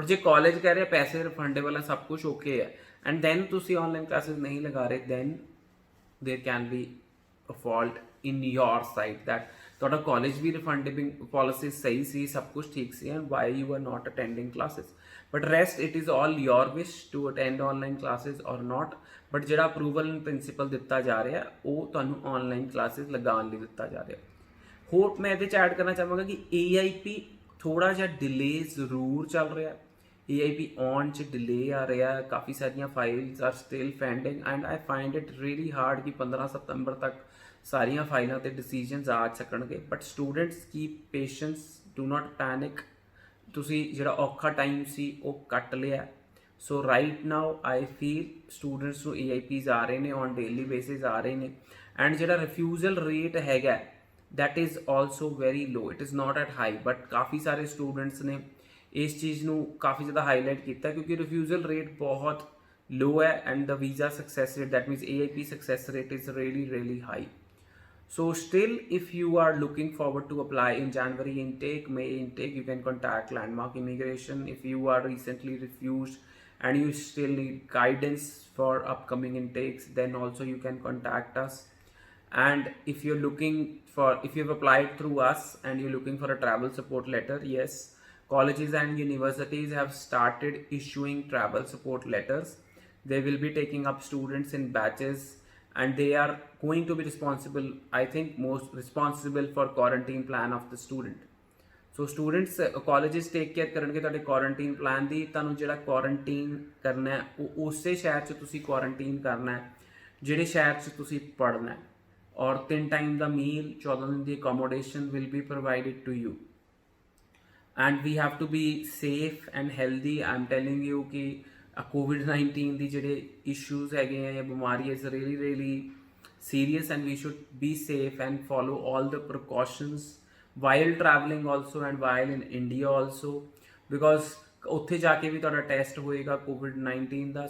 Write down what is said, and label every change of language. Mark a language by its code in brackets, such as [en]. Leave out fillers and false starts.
[pa] but ਜੇ college ਕਹਿ ਰਿਹਾ ਪੈਸੇ ਰਿਫੰਡੇਬਲ ਹੈ, ਸਭ ਕੁਝ ਓਕੇ ਹੈ, ਐਂਡ ਦੈਨ ਤੁਸੀਂ ਆਨਲਾਈਨ ਕਲਾਸਿਸ ਨਹੀਂ ਲਗਾ ਰਹੇ, [en] then there can be a fault in your side that [pa] ਤੁਹਾਡਾ ਕਾਲਜ ਵੀ ਰਿਫੰਡਿੰਗ ਪਾਲਿਸੀ ਸਹੀ ਸੀ, ਸਭ ਕੁਝ ਠੀਕ ਸੀ, and [en] why you are not attending classes. but rest it is all your wish to attend online classes or not. [pa] but ਜਿਹੜਾ approval ਇਨ principal ਦਿੱਤਾ ਜਾ ਰਿਹਾ ਉਹ ਤੁਹਾਨੂੰ ਆਨਲਾਈਨ ਕਲਾਸਿਸ ਲਗਾਉਣ ਲਈ ਦਿੱਤਾ ਜਾ ਰਿਹਾ। ਹੋਰ ਮੈਂ ਇਹਦੇ 'ਚ ਐਡ ਕਰਨਾ ਚਾਹਾਂਗਾ ਕਿ AIP ਥੋੜ੍ਹਾ ਜਿਹਾ ਡਿਲੇ ਜ਼ਰੂਰ ਚੱਲ ਰਿਹਾ। AIP ਆਉਣ 'ਚ ਡਿਲੇ ਆ ਰਿਹਾ, ਕਾਫੀ ਸਾਰੀਆਂ files [en] are still pending, and I find it really hard [pa] ਕਿ 15 ਸਤੰਬਰ ਤੱਕ ਸਾਰੀਆਂ ਫਾਈਲਾਂ 'ਤੇ ਡਿਸੀਜਨਸ ਆ ਸਕਣਗੇ। [en] But students keep patience, do not panic. [pa] ਤੁਸੀਂ ਜਿਹੜਾ ਔਖਾ ਟਾਈਮ ਸੀ ਉਹ ਕੱਟ ਲਿਆ। [en] so right now I feel [pa] students ਨੂੰ AIPs ਆ ਰਹੇ ਨੇ, [en] on daily basis ਆ ਰਹੇ ਨੇ, ਐਂਡ [pa] ਜਿਹੜਾ ਰਿਫਿਊਜ਼ਲ ਰੇਟ ਹੈਗਾ [en] That is also very low, it is not at high. [pa] But ਕਾਫੀ ਸਾਰੇ ਸਟੂਡੈਂਟਸ ਨੇ ਇਸ ਚੀਜ਼ ਨੂੰ ਕਾਫੀ ਜ਼ਿਆਦਾ ਹਾਈਲਾਈਟ ਕੀਤਾ ਕਿਉਂਕਿ ਰਿਫਿਊਜ਼ਲ ਰੇਟ ਬਹੁਤ ਲੋ ਹੈ, [en] And the visa success rate, that means AIP success rate is really high. So still, if you are looking forward to apply in January intake, May intake, you can contact Landmark Immigration. If you are recently refused and you still need guidance for upcoming intakes, then also you can contact us. And if you've applied through us and you're looking for a travel support letter, yes, colleges and universities have started issuing travel support letters. They will be taking up students in batches, and they are going to be responsible, I think most responsible for quarantine plan of the student. So students, colleges take care [pa] ਕਰਨਗੇ ਤੁਹਾਡੇ [en] quarantine plan ਦੀ। [pa] ਤੁਹਾਨੂੰ ਜਿਹੜਾ quarantine ਕਰਨਾ ਹੈ ਉਹ ਉਸੇ ਸ਼ਹਿਰ 'ਚ ਤੁਸੀਂ quarantine ਕਰਨਾ ਹੈ ਜਿਹੜੇ ਸ਼ਹਿਰ 'ਚ ਤੁਸੀਂ ਪੜ੍ਹਨਾ ਹੈ, [en] or 3 time the meal, 14 दिन the accommodation will be provided to you. And we have to be safe and healthy. I'm telling you [pa] कि COVID-19 ਦੀ ਜਿਹੜੇ issues ਹੈਗੇ ਆ, ਇਹ ਬਿਮਾਰੀ [en] is really serious, and we should be safe and follow all the precautions while traveling also and while in India also, because [pa] ਉੱਥੇ ਜਾ ਕੇ ਵੀ ਤੁਹਾਡਾ test ਹੋਏਗਾ COVID-19 ਦਾ.